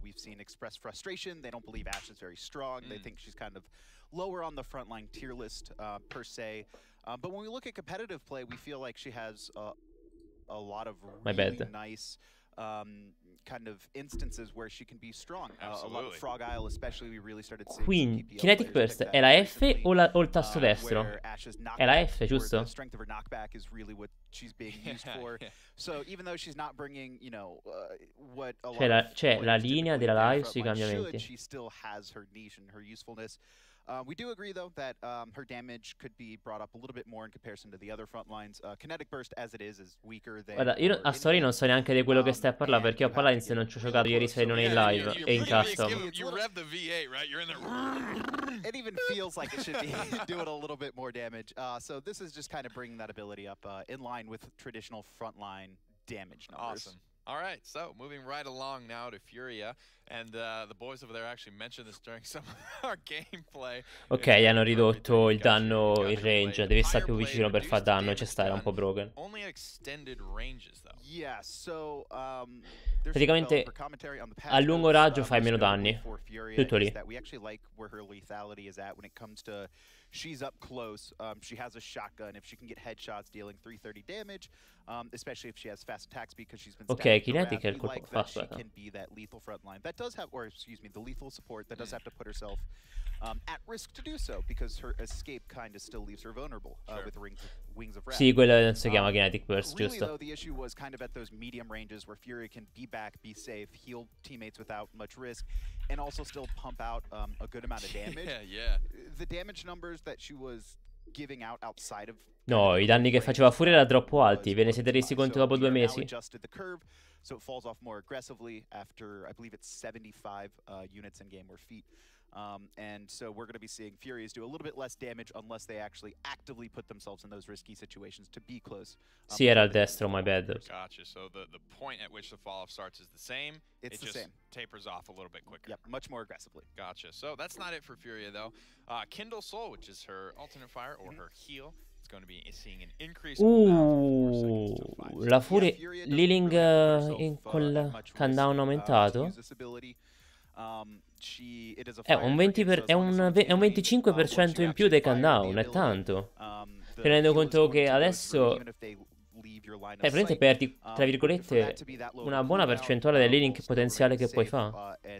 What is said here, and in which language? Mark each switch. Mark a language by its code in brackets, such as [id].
[en] We've seen express frustration. They don't believe Ash is very strong. They think she's kind of lower on the frontline tier list per se. But when we look at competitive play, we feel like she has a lot of really nice kind of instances where she can be strong. A lot of Frog Isle, especially, we really started seeing. [it] Quindi kinetic burst è la F o il tasto destro? È la F, giusto? [en] The strength of her knockback is really what she's being used for. So even though she's not bringing, you know, what a lot [it] C'è la linea della live sui cambiamenti. [en] she still has her niche and her usefulness. We do agree, though, that her damage could be brought up a little bit more in comparison to the other front lines. Kinetic Burst, as it is weaker than... [it] Guarda, io a Story non so neanche di quello che stai a parlare, perché ho Paladins e non ci ho giocato ieri se non in live e in custom. [en] You rev the V8, right? You're in there. It even feels like it should be doing a little bit more damage. So this is just kind of bringing that ability up in line with traditional frontline damage numbers. Awesome. All right, so moving right along now to Furia, and the boys over there actually mentioned this during some of our gameplay. [it] Ok, hanno ridotto il danno in range, devi stare più vicino per far danno, ci sta, era un po' broken. [en] Only at extended ranges though. Yeah, so [it] praticamente a lungo raggio fai meno danni. Tutto lì. [en] We actually like where her lethality is at when it comes to she's up close. She has a shotgun. If she can get headshots dealing 330 damage, especially if she has fast attack speed because she's been [it] ok, kinetic è il colpo [en] fast. She can be that lethal frontline. That does have, or excuse me, the lethal support that does have to put herself at risk to do so because her escape kind of still leaves her vulnerable with wings of wrath. [it] Sì, quello si chiama kinetic burst, [en] really, [it] giusto? [en] Though, the issue was kind of at those medium ranges where Fury can be back, be safe, heal teammates without much risk, and also still pump out a good amount of damage. Yeah. The damage numbers that she was giving out outside of [it] No, i danni che faceva Furia erano troppo alti. Ve ne siete resi conto dopo 2 mesi? [en] So it falls off more aggressively after, I believe it's 75 units in game or feet. And so we're going to be seeing Furies do a little bit less damage unless they actually actively put themselves in those risky situations to be close. [it] Sì, era al destro, [en] my bad. Gotcha. So the point at which the fall off starts is the same. It's the same. Tapers off a little bit quicker. Yep, much more aggressively. Gotcha. So that's not it for Furia though. Kindle Soul, which is her alternate fire or her heal. Going to be seeing an increase [it] la Furia Liling col countdown aumentato è un 25% in più dei countdown, è tanto. Tenendo conto che adesso praticamente perdi, tra virgolette, una buona percentuale dell'healing potenziale che puoi fare.